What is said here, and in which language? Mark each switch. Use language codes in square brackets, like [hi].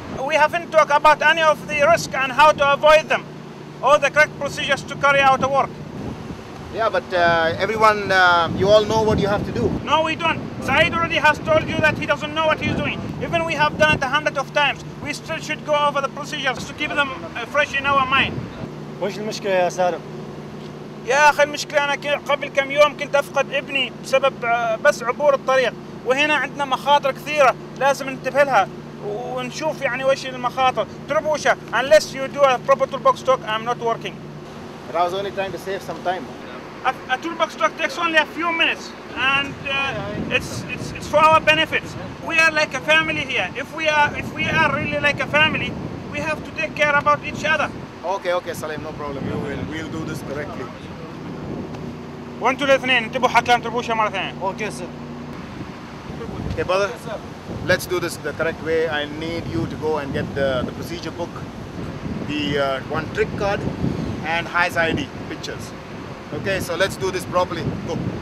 [en] We haven't talked about any of the risk and how to avoid them, or the correct procedures to carry out the work. Yeah, but everyone, you all know what you have to do. No, we don't. Saeed already has told you that he doesn't know what he's doing. Even we have done it 100 of times. We still should go over the procedures to keep them fresh in our mind. [ar] وش المشكلة يا سالم؟ يا أخي المشكلة أنا قبل كم يوم كنت أفقد ابني بسبب بس عبور الطريق، وهنا عندنا مخاطر كثيرة لازم ننتبه لها ونشوف يعني وش المخاطر. [en] تربوشة, unless you do a proper toolbox talk, I'm not working. But I was only trying to save some time. A toolbox talk takes only a few minutes, and it's for our benefits. We are like a family here. If we are really like a family, we have to take care about each other. Okay, Salim, no problem. We'll do this correctly. [ar] وانتوا الاثنين انتبهوا حتى لا تربوشها مرة ثانية. [en] Okay sir. Okay, brother. Let's do this the correct way. I need you to go and get the procedure book, the one trick card, and High's ID pictures. Okay, so let's do this properly. Go.